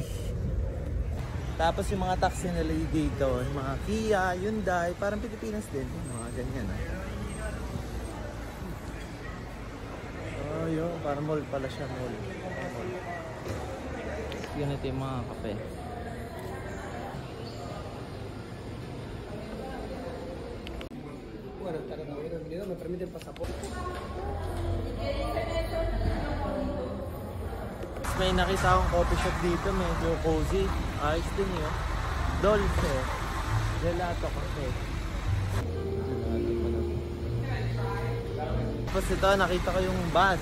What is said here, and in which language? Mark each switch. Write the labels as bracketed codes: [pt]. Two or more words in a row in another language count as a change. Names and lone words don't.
[tl] Tapos yung mga taxi nila dito, yung mga Kia, Hyundai, parang Pilipinas din. Mga ganyan ah. Oh, yun. Parang mall pala siya. Mall. Ganito yung mga kape. [es] Me permiten pasaporte. [tl] May nakita akong [en] coffee shop [tl] dito, medyo cozy. Ayos din yun. Dolce. Gelato cafe. Tapos ito, nakita ko yung bus.